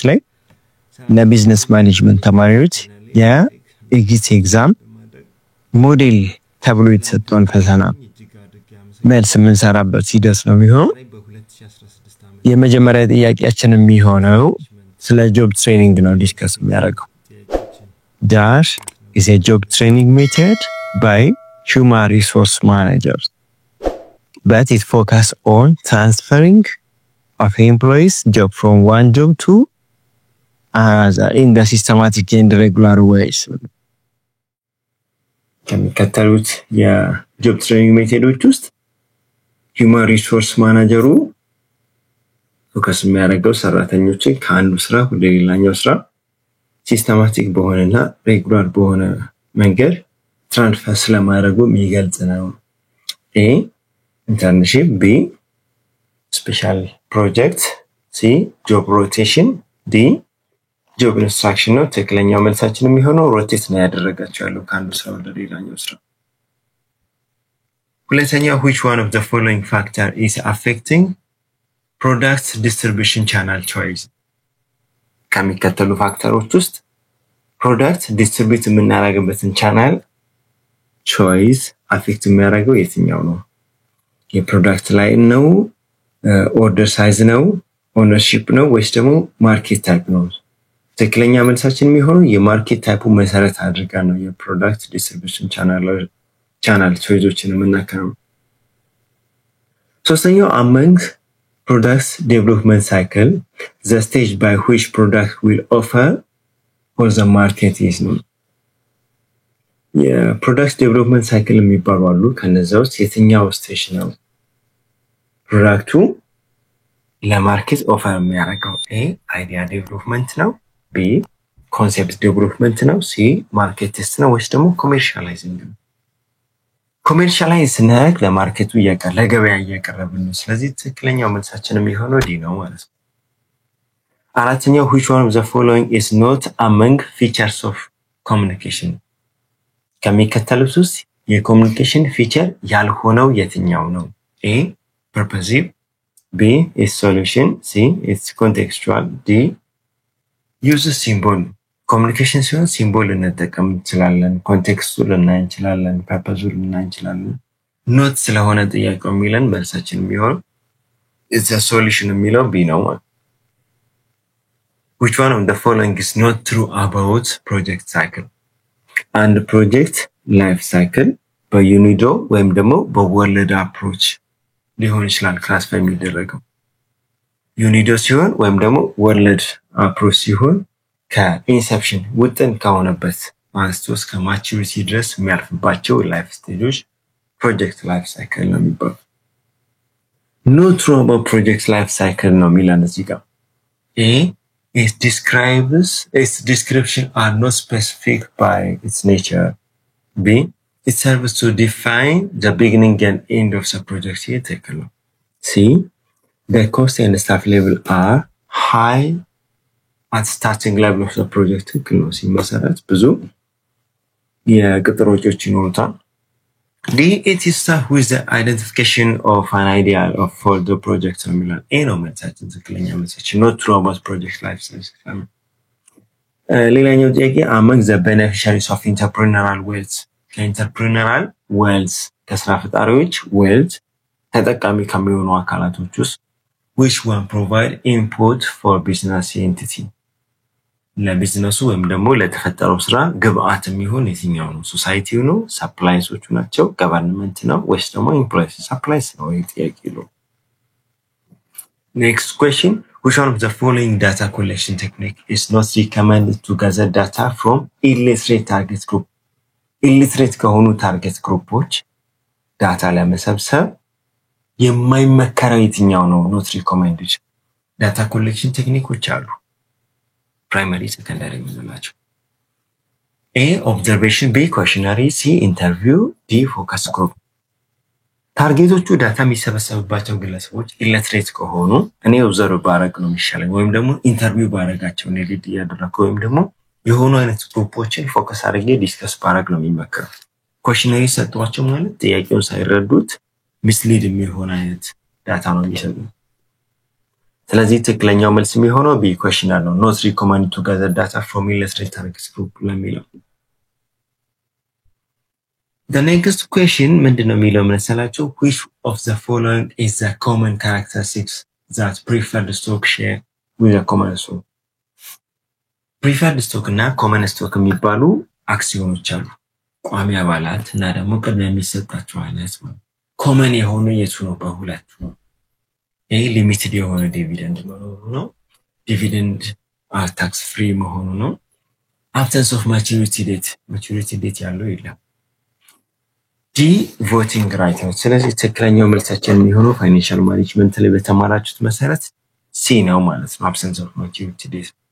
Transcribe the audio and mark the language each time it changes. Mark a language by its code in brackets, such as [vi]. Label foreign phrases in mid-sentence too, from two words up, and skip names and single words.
[am] ላይ [en] business management [am] ተማሪዎች [en] exit exam model [am] ተብሎ የተሰጠውን ፈተና መልስ የምንሰራበት ሂደት ነው የሚሆነው። የመጀመሪያ ጥያቄያችን የሚሆነው ስለ [en] job training [am] ነው ዲስከስ የሚያደርገው። [en] Dash is a job training method by human resource managers, but it focuses on transferring of employees job from one job to another in the systematic and regular ways. [am] ከሚከተሉት [en] job training methods [am] ውስጥ [en] human resource manager [am] ፎከስ የሚያደርገው ሰራተኞችን ከአንዱ ስራ ወደ ሌላኛው ስራ ሲስተማቲክ በሆነና ሬጉላር በሆነ መንገድ ትራንስፈር ስለማድረጉ የሚገልጽ ነው። [en] A internship, B special project, C job rotation, D job instruction [am] ነው። ትክክለኛው መልሳችን የሚሆነው ሮቴት ነው ያደረጋቸው ያለው ከአንዱ ስራ ወደ ሌላኛው ስራ። ሁለተኛው [en] which one of the following factor is affecting product distribution channel choice? [am] ከሚከተሉ ፋክተሮች ውስጥ [en] product distribute [am] የምናደርግበትን [en] channel choice affect [am] የሚያደርገው የትኛው ነው? የፕሮዳክት ላይ ነው፣ [en] order size [am] ነው፣ ኦነርሺፕ ነው ወይስ ደግሞ [en] market type [am] ነው? ትክክለኛ መልሳችን የሚሆነው [en] market type [am] መሰረት አድርጋ ነው [en] product distribution channel choices [am] የምናከናውነው። ሶስተኛው [en] among products development cycle, the stage by which product will offer or the market is known. Product development cycle [am] የሚባሉ አሉ። ከነዛ ውስጥ የትኛው ስቴጅ ነው ፕሮዳክቱ [en] market offer [am] የሚያደርገው? [en] A idea development ነው፣ B concept development ነው፣ C market test [am] ነው ወይስ ደግሞ [en] commercializing ነው? [am] ኮሜርሻላይዝ ስናደርግ ለማርኬቱ ለገበያ እያቀረብን ነው። ስለዚህ ትክክለኛው መልሳችን የሚሆነው ዲ ነው ማለት ነው። አራተኛው [en] which one of the following is not among features of communication? [am] ከሚከተሉት ውስጥ [en] communication feature [am] ያልሆነው የትኛው ነው? [en] A purposive, B is solution, C is contextual, D use symbol. [am] ኮሙኒኬሽን ሲሆን ሲምቦል እንጠቀም እንችላለን፣ ኮንቴክስቱ ልናይ እንችላለን፣ ፐርፐዙ ልናይ እንችላለን። ኖት ስለሆነ ጥያቄው የሚለን መልሳችን የሚሆነው [en] it's a solution [am] የሚለው ቢ ነው። [en] which one of the following is not true about project cycle? [am] አንድ [en] project life cycle [am] በዩኒዶ ወይም ደግሞ [en] world approach [am] ሊሆን ይችላል ክላሲፋይ የሚደረገው። ዩኒዶ ሲሆን ወይም ደግሞ [en] world approach [am] ሲሆን ከኢንሰፕሽን ውጥን ከሆነበት አንስቶ እስከ ማቹሪቲ ድረስ የሚያልፍባቸው [en] life stages project life cycle [am] ነው የሚባለው። [en] not true about project life cycle [am] ነው የሚለን እዚህ ጋር። [en] A it describes its description are not specific by its nature. B it serves to define the beginning and end of the project. here [am] ትክክል ነው። [en] C the cost and staff level are high at starting level of the project. [am] ትክክል ነው። ሲመሰረት ብዙ የቅጥር ወጪዎች ይኖሩታል። [en] D it is start with the identification of an idea of for the project [am] ነው የሚለው። A ነው መልሳችን ትክክለኛ መልሳችን [en] not true about project life cycle። [am] ሌላኛው ጥያቄ [en] among the beneficiaries of entrepreneurial wealth, entrepreneurial wealth [am] ከስራ ፈጣሪዎች [en] wealth [am] ተጠቃሚ ከሚሆኑ አካላቶች ውስጥ [en] which one provide input for business entity? [am] ለቢዝነሱ ወይም ደግሞ ለተፈጠረው ስራ ግብአት የሚሆን የትኛው ነው? ሶሳይቲው ነው፣ ሰፕላይሶቹ ናቸው፣ ገቨርንመንት ነው ወይስ ደግሞ ኤምፕሎይስ? ሰፕላይስ ነው ጥያቄ ነው። [en] next question which one of the following data collection technique is not recommended to gather data from illiterate target group? [am] illiterate ከሆኑ [en] target groups data [am] ለመሰብሰብ የማይመከረው የትኛው ነው? [en] not recommended data collection techniques አሉ፣ primary secondary የምንላቸው። A observation, B questionnaire, C interview, D focus group. [am] ታርጌቶቹ ዳታ የሚሰበሰብባቸው ግለሰቦች ኢሊትሬት ከሆኑ እኔ ኦብዘርቭ ባረግ ነው የሚሻለው ወይም ደግሞ ኢንተርቪው ባረጋቸው ነው ሊድ ያደረኩ ወይም ደግሞ የሆኑ አይነት ግሩፖችን ፎከስ አድርጌ ዲስከስ ባረግ ነው የሚመከረው። ኮሽነሪ ሰጥቷቸው ማለት ጥያቄውን ሳይረዱት ሚስሊድ የሚሆን አይነት ዳታ ነው የሚሰጡ። ስለዚህ ትክክለኛው መልስ የሚሆነው ቢ ኮሽነር ነው። [en] not recommend to gather data from illiterate target group [am] ለሚለው። [en] The next question [am] ምንድነው የሚለው መሰላችሁ? [en] Which of the following is the common characteristics that preferred stock share with a common stock? Preferred stock [am] እና [en] common stock [am] የሚባሉ አክሲዮኖች አሉ። ቋሚ አባላት እና ደግሞ ቅድሚያ የሚሰጣቸው አይነት ነው። ኮመን የሆኑ የቱ ነው? በሁለቱ ነው። ይሄ ሊሚትድ የሆነ ዲቪደንድ ነው። [en] dividend tax free [am] መሆኑ ነው። [en] absence of maturity date [am] ያለው የለም። [en] D voting right [am] ነው። ስለዚህ ትክክለኛው መልሳችን የሚሆነው [en] financial management [am] ላይ በተማራችሁት መሰረት ሲ ነው ማለት ነው። [en] absence of maturity date.